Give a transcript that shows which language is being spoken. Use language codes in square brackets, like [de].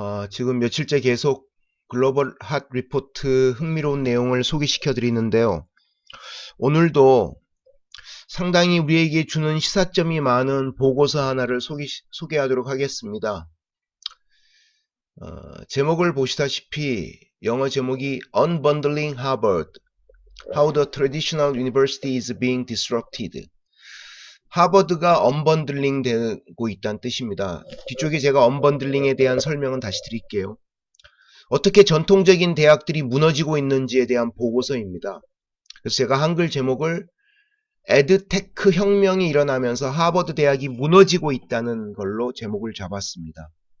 [ko] 지금 며칠째 계속 글로벌 핫 리포트 흥미로운 내용을 소개시켜 드리는데요. 오늘도 상당히 우리에게 주는 시사점이 많은 보고서 하나를 소개하도록 하겠습니다. 제목을 보시다시피 영어 제목이 [en] Unbundling Harvard, How the Traditional University is Being Disrupted. [ko] 하버드가 언번들링 되고 있다는 뜻입니다. 뒤쪽에 제가 언번들링에 대한 설명은 다시 드릴게요. 어떻게 전통적인 대학들이 무너지고 있는지에 대한 보고서입니다. 그래서 제가 한글 제목을 에드테크 혁명이 일어나면서 하버드 대학이 무너지고 있다는 걸로 제목을 잡았습니다.